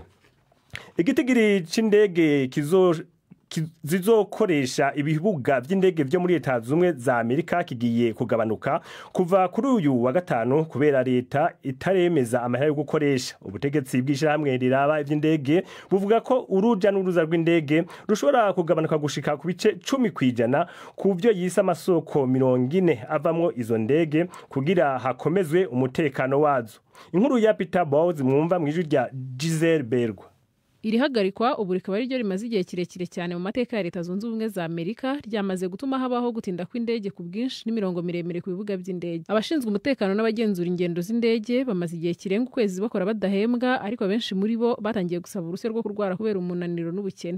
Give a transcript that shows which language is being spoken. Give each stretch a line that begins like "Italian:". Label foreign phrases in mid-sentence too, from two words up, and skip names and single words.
Rundi: Igitigiri c'indege zizokoresha ibibuga by'indege byo muri Leta Zumwe za Amerika kigiye kugabanuka kuva kuri uyu wa gatanu kubera leta itaremeza amahera yo gukoresha. Ubutegetsi bw'ishyirahamwe riraba iby'indege buvuga ko uruja n'uruza rw'indege rushobora kugabanuka gushika ku bice 10% ku byo yise amasoko 40 avamwo izo ndege kugira hakomezwe umutekano wazo. Inkuru ya Peter Bowles mwumva mwijwi rya Giselle Bergwa.
Kinyarwanda: Iri hagarikwa ubu rikaba ryo rimaze igihe kirekire cyane mu mateka ya Leta Zunze Ubumwe za Amerika ryamaze gutuma habaho gutinda kw'indege ku bwinshi n'imirongo miremire ku bibuga by'indege. Abashinzwe umutekano n'abagenzura ingendo z'indege bamaze igihe kirenga ukwezi bakora badahembwa, ariko benshi muri bo batangiye gusaba uruhushya rwo kurwara kubera umunaniro n'ubukene.